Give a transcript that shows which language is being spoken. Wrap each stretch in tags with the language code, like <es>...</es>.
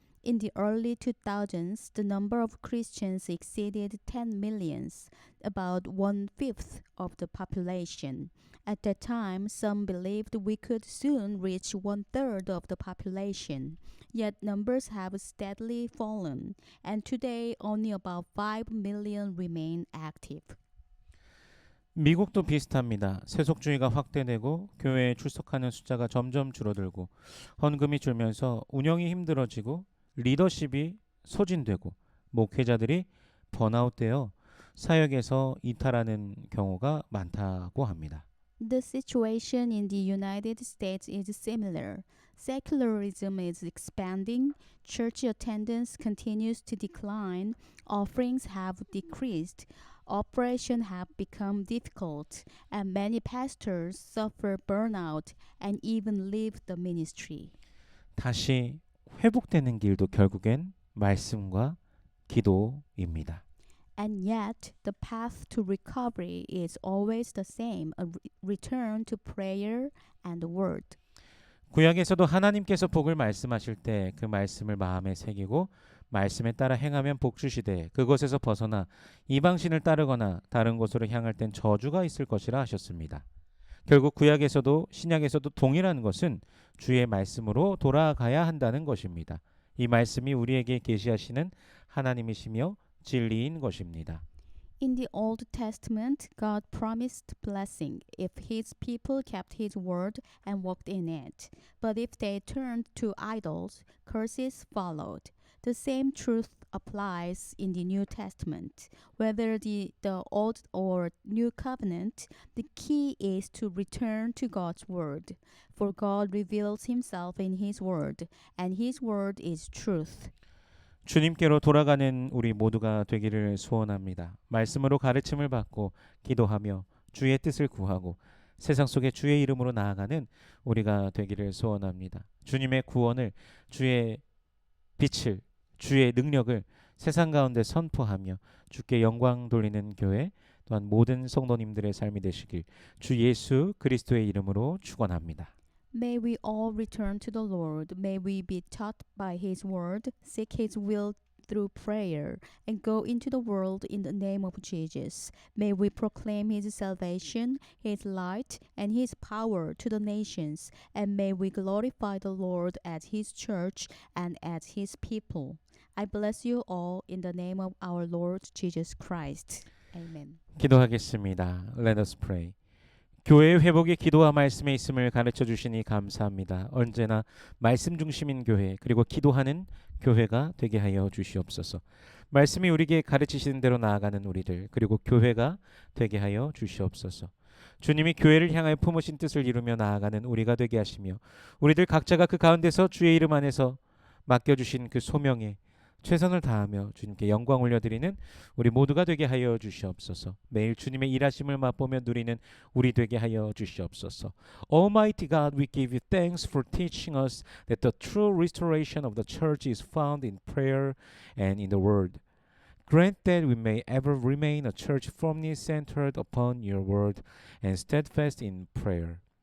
<en>In the early 2000s, the number of Christians exceeded 10 millions, about 1/5 of the population. At that time, some believed we could soon reach 1/3 of the population. Yet numbers have steadily fallen, and today only about 5 million remain active.</en> <ko>미국도 비슷합니다. 세속주의가 확대되고 교회에 출석하는 숫자가 점점 줄어들고 헌금이 줄면서 운영이 힘들어지고 리더십이 소진되고 목회자들이 번아웃되어 사역에서 이탈하는 경우가 많다고 합니다.</ko> <en>The situation in the United States is similar. Secularism is expanding, church attendance continues to decline, offerings have decreased, operations have become difficult, and many pastors suffer burnout and even leave the ministry.</en> <ko>다시 회복되는 길도 결국엔 말씀과 기도입니다.</ko> <en>And yet, the path to recovery is always the same, a return to prayer and the word.</en> <ko>구약에서도 하나님께서 복을 말씀하실 때 그 말씀을 마음에 새기고 말씀에 따라 행하면 복 주시되 그것에서 벗어나 이방신을 따르거나 다른 곳으로 향할 땐 저주가 있을 것이라 하셨습니다. 결국 구약에서도 신약에서도 동일한 것은 주의 말씀으로 돌아가야 한다는 것입니다. 이 말씀이 우리에게 계시하시는 하나님이시며 진리인 것입니다.</ko> <en>In the Old Testament, God promised blessing if His people kept His word and walked in it. But if they turned to idols, curses followed. The same truth applies in the New Testament. Whether the Old or New Covenant, the key is to return to God's word. For God reveals Himself in His word, and His word is truth.</en> <ko>주님께로 돌아가는 우리 모두가 되기를 소원합니다. 말씀으로 가르침을 받고 기도하며 주의 뜻을 구하고 세상 속에 주의 이름으로 나아가는 우리가 되기를 소원합니다. 주님의 구원을, 주의 빛을, 주의 능력을 세상 가운데 선포하며 주께 영광 돌리는 교회 또한 모든 성도님들의 삶이 되시길 주 예수 그리스도의 이름으로 축원합니다.</ko> <en>May we all return to the Lord. May we be taught by His word, seek His will through prayer, and go into the world in the name of Jesus. May we proclaim His salvation, His light, and His power to the nations, and may we glorify the Lord at His church and at His people. I bless you all in the name of our Lord Jesus Christ. Amen.</en> <ko>기도하겠습니다.</ko> <en>Let us pray.</en> <ko>교회의 회복이 기도와 말씀에 있음을 가르쳐 주시니 감사합니다. 언제나 말씀 중심인 교회 그리고 기도하는 교회가 되게 하여 주시옵소서. 말씀이 우리에게 가르치시는 대로 나아가는 우리들 그리고 교회가 되게 하여 주시옵소서. 주님이 교회를 향하여 품으신 뜻을 이루며 나아가는 우리가 되게 하시며 우리들 각자가 그 가운데서 주의 이름 안에서 맡겨주신 그 소명에 최선을 다하며 주님께 영광 올려드리는 우리 모두가 되게 하여 주시옵소서. 매일 주님의 일하심을 맛보며 누리는 우리 되게 하여 주시옵소서.</ko> <en>Almighty God, we give you thanks for teaching us that the true restoration of the church is found in prayer and in the word. Grant that we may ever remain a church firmly centered upon your word and steadfast in prayer.</en>